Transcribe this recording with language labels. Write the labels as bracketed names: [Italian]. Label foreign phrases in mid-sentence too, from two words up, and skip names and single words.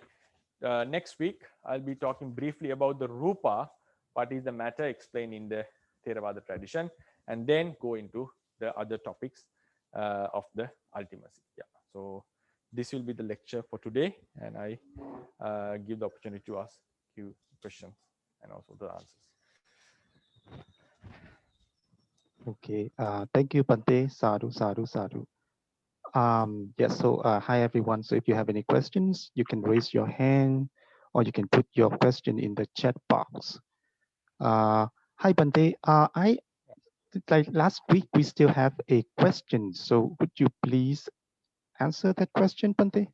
[English] Next week, I'll be talking briefly about the Rupa, what is the matter explained in the Theravāda tradition, and then go into the other topics of the ultimacy. Yeah. So this will be the lecture for today, and I give the opportunity to ask you questions and also the answers. Okay. Thank you, [Pali] Bhante. Sadhu, sadhu, sadhu. [English] Yes. So hi everyone. So if you have any questions, you can raise your hand, or you can put your question in the chat box. Hi Bhante. Like last week we still have a question. So would you please answer that question, Bhante?